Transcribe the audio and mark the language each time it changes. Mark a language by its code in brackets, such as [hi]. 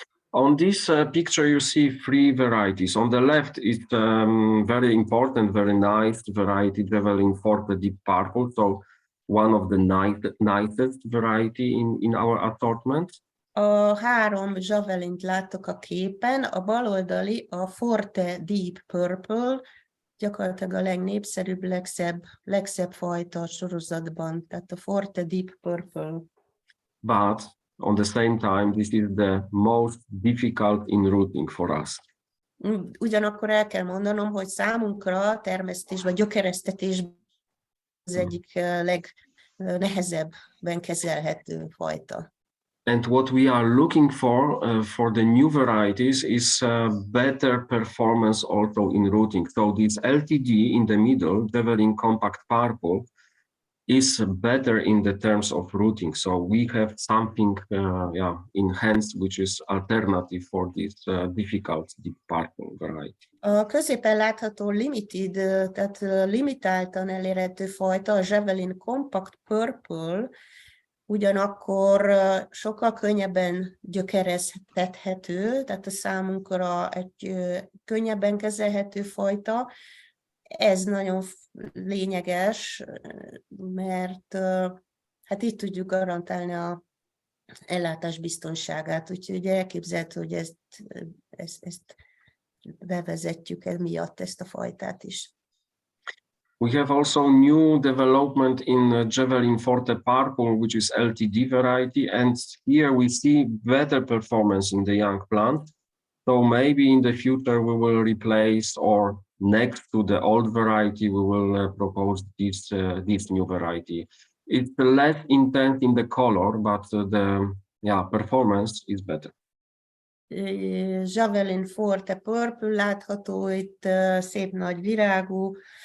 [en] On this picture, you see three varieties. On the left is very important, very nice variety, Javelin Forte Deep Purple. So one of the nicest variety in our assortment. [hu] A 3 Javelint láttok a képen, a baloldali a Forte Deep Purple, gyakorlatilag a legnépszerűbb, legszebb fajta a sorozatban, tehát a Forte Deep Purple. [en] but on the same time, this is the most difficult in rooting for us. [hu] Ugyanakkor el kell mondanom, hogy számunkra a termesztés vagy gyökeresztetés az egyik legnehezebben kezelhető fajta. [en] And what we are looking for the new varieties is better performance also in rooting. So this LTD in the middle, Javelin Compact Purple, is better in the terms of rooting. So we have something in hands which is alternative for this difficult deep purple variety. [hu] A középen látható limited, tehát limitáltan elérhető fajta, a Javelin Compact Purple, ugyanakkor sokkal könnyebben gyökereztethető, tehát a számunkra egy könnyebben kezelhető fajta. Ez nagyon lényeges, mert hát így tudjuk garantálni az ellátás biztonságát, úgyhogy elképzelhető, hogy ezt bevezetjük emiatt, ezt a fajtát is. [en] We have also new development in Javelin Forte Purple, which is LTD variety, and here we see better performance in the young plant. So maybe in the future we will replace, or next to the old variety, we will propose this new variety. It's less intense in the color, but the performance is better. [hu] Javelin Forte Purple látható itt, szép nagy virágú.